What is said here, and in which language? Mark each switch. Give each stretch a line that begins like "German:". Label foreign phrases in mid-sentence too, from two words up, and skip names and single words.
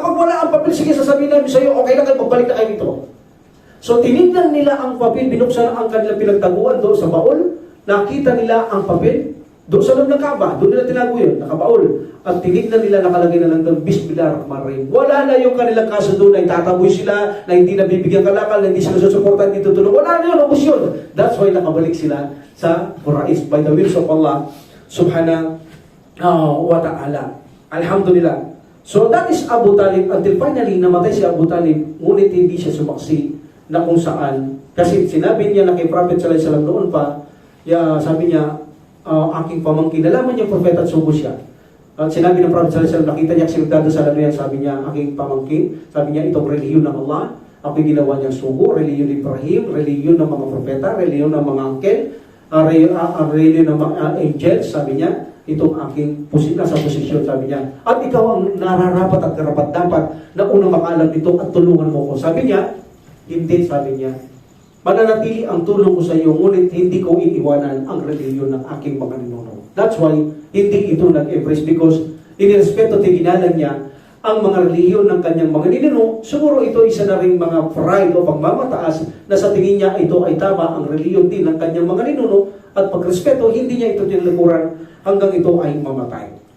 Filipino: Kapag wala ang papel, sige, sasabihin namin sa iyo, okay na kayo, magbalik na kayo dito. So tinignan nila ang papel, binuksan ang kanilang pinagtaguan doon sa baul, nakita nila ang papel, doon sa loob ng Kaaba, doon nila tinago yun, nakabaul. At tinignan nila, nakalagay na lang doon, Bismillahirrahmanirrahim. Wala na yung kanilang kaso doon, na itataboy sila, na hindi nabibigyan kalakal, na hindi sila susuportan, hindi tutulong. Wala na yun, ubus yun.
English: That's why
Filipino: nakabalik sila sa Quraysh
English: by the will of Allah
Arabic: سبحانه وتعالى.
Filipino: Alhamdulillah.
English: So that is
Filipino: Abu Talib until finally namatay si Abu Talib, ngunit hindi siya sumaksi na kung saan. Kasi sinabi niya na kay Prophet
Arabic: صلى الله عليه وسلم
Filipino: noon pa, sabi niya, aking pamangkin, nalaman niya propeta at sugo siya. At sinabi ng Prophet
Arabic: صلى الله عليه وسلم,
Filipino: nakita niya sinugdado sa lalo yan, sabi niya, aking pamangkin, sabi niya, itong reliyon ng Allah, ako ginawa niyang sugo, reliyon ni Ibrahim, reliyon ng mga propeta, reliyon ng mga angkel, reliyon ng mga angels, sabi niya, itong aking nasa posisyon, sabi niya. At ikaw ang nararapat at karapat-dapat na unang makalam nito at tulungan mo ko. Sabi niya, hindi, sabi niya, mananatili ang tulong ko sa iyo, ngunit hindi ko iiwanan ang reliyon ng aking mga ninuno.
English: That's why,
Filipino: hindi ito nag-embrace because inirespeto at ginalang niya ang mga reliyon ng kanyang mga ninuno. Siguro ito isa na rin mga pride o pagmamataas na sa tingin niya ito ay tama ang reliyon din ng kanyang mga ninuno at pagrespeto, hindi niya ito tinalakuran hanggang ito ay mamatay.